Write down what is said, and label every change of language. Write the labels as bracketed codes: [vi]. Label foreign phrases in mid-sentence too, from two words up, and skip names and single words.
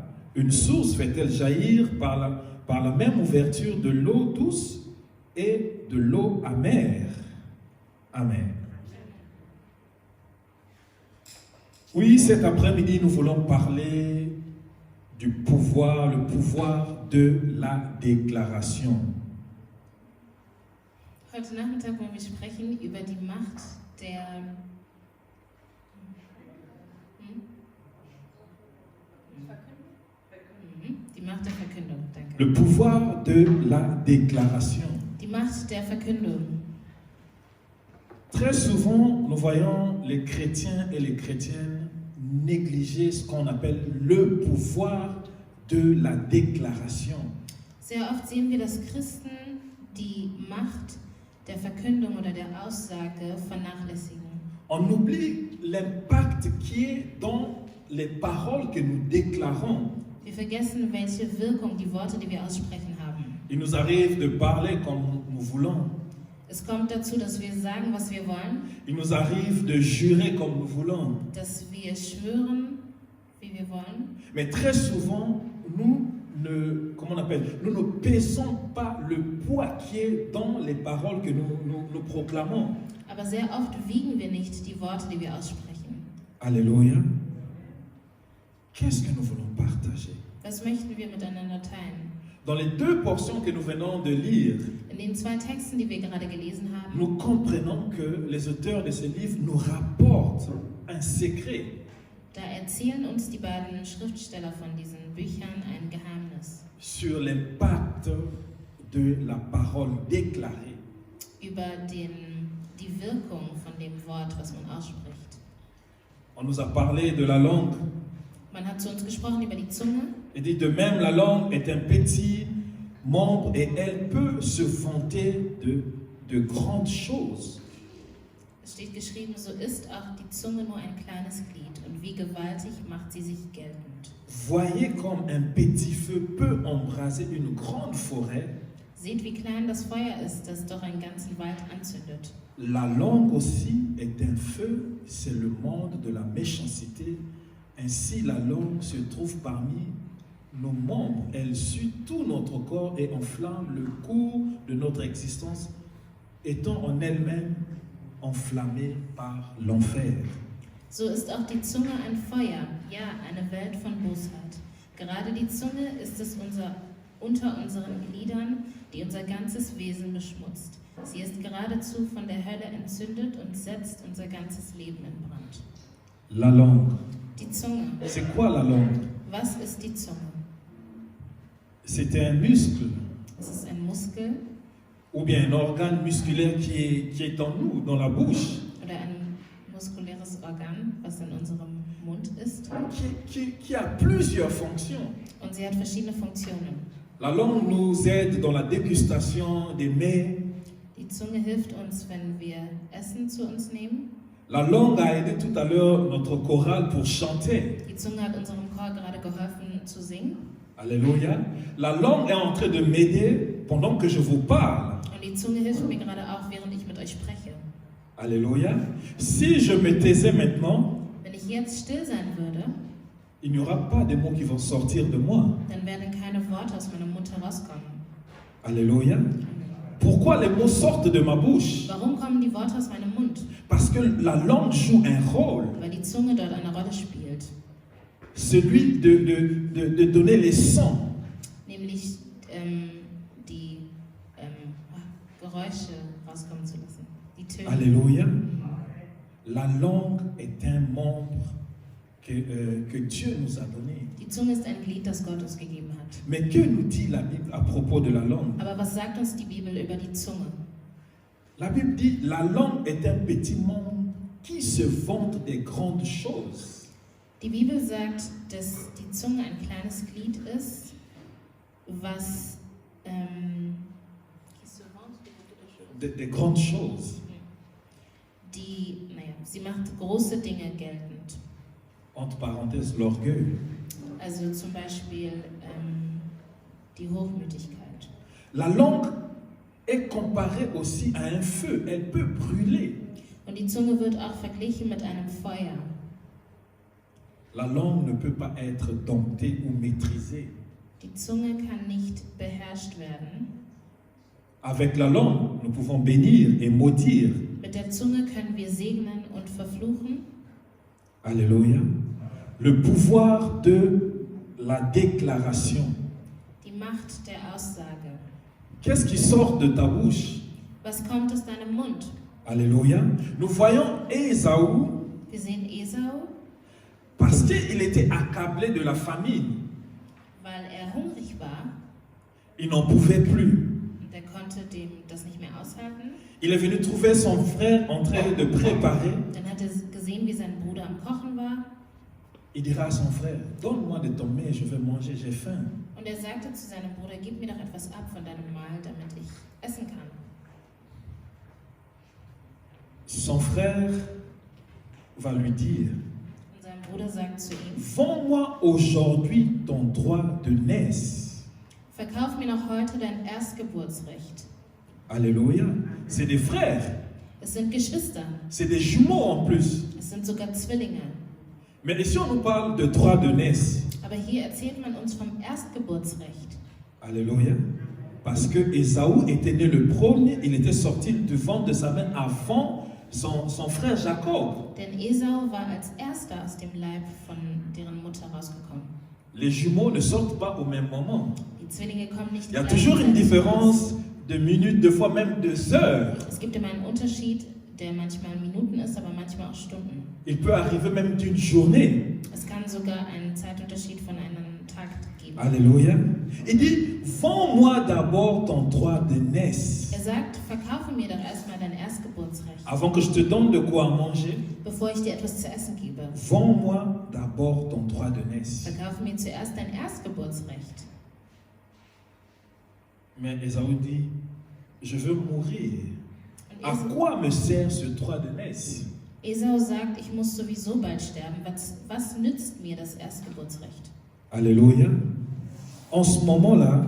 [fr] Une source fait-elle jaillir par la même ouverture de l'eau douce et de l'eau amère? Amen. Oui, cet après-midi, nous voulons parler du pouvoir, le pouvoir de la déclaration. [de] Heute Nachmittag wollen wir sprechen über die Macht der die Macht der Verkündung. Danke. [fr] Le pouvoir de la déclaration. [de] Die Macht der Verkündung. [fr] Très souvent, nous voyons les chrétiens et les chrétiennes négliger ce qu'on appelle le pouvoir de la déclaration. [de] Sehr oft sehen wir, dass Christen die Macht der Verkündung oder der Aussage vernachlässigen. [fr] On oublie l'impact qui est dans les paroles que nous déclarons. [de] Wir vergessen, welche Wirkung die Worte, die wir aussprechen, haben. [fr] Il nous arrive de parler comme nous voulons. [de] Es kommt dazu, dass wir sagen, was wir wollen, [fr] Il nous arrive de jurer comme nous voulons. [de] dass wir schwören, wie wir wollen. [fr] Mais très souvent, nous ne pesons pas le poids qui est dans les paroles que nous proclamons. [de] Aber sehr oft wiegen wir nicht die Worte, die wir aussprechen. [fr] Alléluia. Qu'est-ce que nous voulons partager? [de] Was möchten wir miteinander teilen? [fr] Dans les deux portions que nous venons de lire, [de] In den zwei Texten, die wir gerade gelesen haben, [fr] nous comprenons que les auteurs de ces livres nous rapportent un secret. [de] da erzählen uns die beiden Schriftsteller von diesen Büchern ein Geheimnis [fr] Sur l'impact de la parole déclarée. [de] über die Wirkung von dem Wort, was man ausspricht. [fr] On nous a parlé de la langue. [de] Man hat zu uns gesprochen über die Zunge. [fr] Il dit de même la langue est un petit membre et elle peut se vanter de grandes choses. [de] Es steht geschrieben, so ist auch die Zunge nur ein kleines Glied und wie gewaltig macht sie sich geltend. [fr] Voyez comme un petit feu peut embraser une grande forêt. [de] Seht, wie klein das Feuer ist, das doch einen ganzen Wald anzündet. [fr] La langue aussi est un feu, c'est le monde de la méchanceté. Ainsi la langue se trouve parmi nos membres. Elle suit tout notre corps et enflamme le cours de notre existence, étant en elle-même enflammée par l'enfer. [de] So ist auch die Zunge ein Feuer, ja, eine Welt von Bosheit. Gerade die Zunge ist es unter unseren Gliedern, die unser ganzes Wesen beschmutzt. Sie ist geradezu von der Hölle entzündet und setzt unser ganzes Leben in Brand. [fr] La langue. [de] Die Zunge. [fr] C'est quoi la langue? [de] Was ist die Zunge? [fr] C'est un muscle [de] Es ist ein Muskel [fr] ou bien un organe musculaire qui est en nous, dans la bouche, [de] oder ein muskuläres Organ, was in unserem Mund ist. [fr] qui a plusieurs fonctions. [de] Und sie hat verschiedene Funktionen. [fr] La langue nous aide dans la dégustation des mets. [de] Die Zunge hilft uns, wenn wir Essen zu uns nehmen. [fr] La langue a aidé tout à l'heure notre chorale pour chanter. [de] Die Zunge hat unserem Chor gerade geholfen zu singen. [fr] Alléluia. La langue est en train de m'aider pendant que je vous parle. [de] Und die Zunge hilft mir gerade auch, während ich mit euch spreche. [fr] Alléluia. Si je me taisais maintenant, [de] Wenn ich jetzt still sein würde, [fr] il n'y aura pas de mots qui vont sortir de moi. [de] dann werden keine Worte aus meinem Mund herauskommen. [fr] Alléluia. Pourquoi les mots sortent de ma bouche? [de] Warum kommen die Worte aus meinem Mund? [fr] Parce que la langue joue un rôle. [de] Weil die Zunge dort eine Rolle spielt. [fr] Celui de donner les sons. [de] Nämlich die Geräusche rauskommen zu lassen. Die Töne. [fr] Alléluia. La langue est un membre que Dieu nous a donné. [de] Die Zunge ist ein Glied, das Gott uns gegeben hat. [fr] Mais que nous dit la Bible à propos de la langue? [de] Aber was sagt uns die Bibel über die Zunge? [fr] La Bible dit la langue est un petit membre qui se vante des grandes choses. [de] Die Bibel sagt, dass die Zunge ein kleines Glied ist, was [fr] Des grandes choses. [de] die, naja, Sie macht große Dinge geltend. [fr] Entre parenthèses, l'orgueil. [de] Also zum Beispiel die Hochmütigkeit. [fr] La langue est comparée aussi à un feu. Elle peut brûler. [de] Und die Zunge wird auch verglichen mit einem Feuer. [fr] La langue ne peut pas être domptée ou maîtrisée. [de] Die Zunge kann nicht beherrscht werden. [fr] Avec la langue, nous pouvons bénir et maudire. [de] Mit der Zunge können wir segnen und verfluchen. [fr] Alléluia. Le pouvoir de la déclaration. [de] Die Macht der Aussage. [fr] Qu'est-ce qui sort de ta bouche? [de] Was kommt aus deinem Mund? [fr] Alléluia. Nous voyons Ésaü [de] Wir sehen Esau, [fr] parce qu'il était accablé de la famine. [de] weil er hungrig war [fr] Il n'en pouvait plus. [de] und er konnte das nicht mehr aushalten. [fr] Il est venu trouver son frère en train de préparer. [de] Dann hat er gesehen, wie sein Bruder am Kochen war. [fr] Il dira à son frère, donne-moi de ton mets, je vais manger, j'ai faim. [de] Und er sagte zu seinem Bruder, gib mir doch etwas ab von deinem Mahl, damit ich essen kann. [fr] Son frère va lui dire, [de] Und sein Bruder sagt zu ihm, [fr] vends-moi aujourd'hui ton droit de naissance. [de] verkauf mir noch heute dein Erstgeburtsrecht. [fr] Alléluia. C'est des frères, [de] Es sind Geschwister, [fr] c'est des jumeaux en plus. [de] es sind sogar Zwillinge. [fr] Mais ici on nous parle de droit de naissance. [de] Aber hier erzählt man uns vom Erstgeburtsrecht. [fr] Alléluia. Parce que Ésaü était né le premier, il était sorti du ventre de sa mère avant son frère Jacob. [de] Denn Esau war als erster aus dem Leib von deren Mutter rausgekommen. [fr] Les jumeaux ne sortent pas au même moment. [de] Die Zwillinge kommen nicht [fr] Il y a [de] gleichzeitig [fr] toujours une [de] raus. [fr] différence de minutes, de fois même de heures. [de] Es gibt immer einen Unterschied, der manchmal Minuten ist, aber manchmal auch Stunden. [fr] Il peut arriver même d'une journée. [de] Es kann sogar einen Zeitunterschied von einem Tag geben. [fr] Alléluia. Il dit, vends-moi d'abord ton droit de naissance. [de] Er sagt, verkaufe mir doch erstmal dein Erstgeburtsrecht, [fr] Avant que je te donne de quoi manger, [de] bevor ich dir etwas zu essen gebe. [fr] vends-moi d'abord ton droit de naissance. [de] Verkaufe mir zuerst dein Erstgeburtsrecht. [fr] Mais Ésaü dit, je veux mourir. [de] Und [fr] À quoi me sert ce droit de naissance? [de] Esau sagt, ich muss sowieso bald sterben. Was nützt mir das Erstgeburtsrecht? [fr] Alléluia. En ce moment-là,